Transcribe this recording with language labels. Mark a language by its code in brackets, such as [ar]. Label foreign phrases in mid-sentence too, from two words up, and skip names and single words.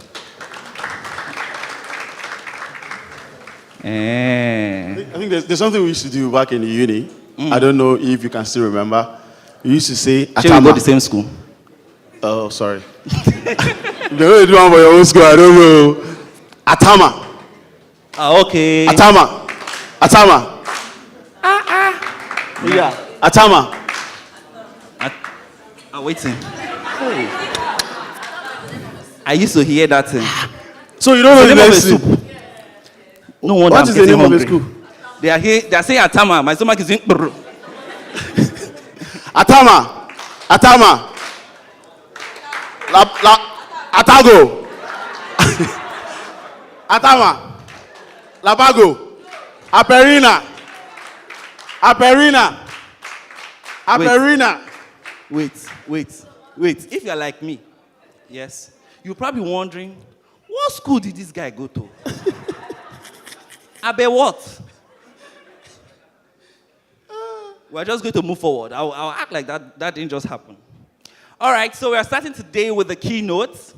[en] I think there's something we used to do back in the uni. I don't know if you can still remember. We used to say, Atama. Shall we go to the same school? Oh, sorry. If they don't do one for your own school, I don't know. Atama. Okay. Atama. Atama. Yeah. Atama. I'm waiting. I used to hear that thing. So you don't know the name of the soup? No wonder What I'm is the getting name of the hungry. school? They are here. They are saying Atama. My stomach is doing. Atama. Atama. Atago. Atama. Labago. Aperina. Aperina. Aperina. Wait. If you're like me, yes, you're probably wondering, what school did this guy go to? Abe what? We're just going to move forward. I'll act like that didn't just happen. All right, so we're starting today with the keynote.